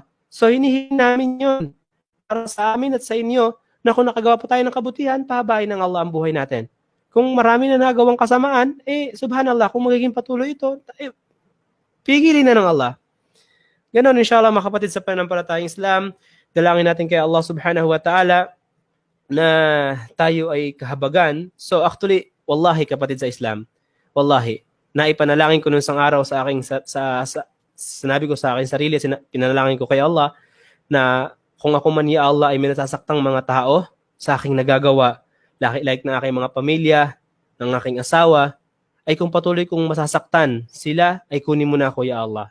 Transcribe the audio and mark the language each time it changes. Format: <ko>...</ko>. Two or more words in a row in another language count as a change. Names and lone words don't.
<tl>So hinihingi namin yun para sa amin at sa inyo na kung nakagawa pa tayo ng kabutihan, pahabain ng Allah ang buhay natin. Kung marami na nagawang kasamaan, subhanallah, kung magiging patuloy ito, pigilin na ng Allah. Ganon, inshallah, mga kapatid sa pananampalatayang Islam, dalangin natin kay Allah</tl> <ar>سبحانه وتعالى</ar> <tl>na tayo ay kahabagan. So actually, wallahi kapatid sa Islam, wallahi, naipanalangin ko nung isang araw sa aking, sinabi ko sa aking sarili, pinalangin ko kay Allah na kung ako man, Ya Allah, ay may nasasaktang mga tao sa aking nagagawa, like ng aking mga pamilya, ng aking asawa, ay kung patuloy kong masasaktan sila, ay kunin mo na ako, Ya Allah.</tl>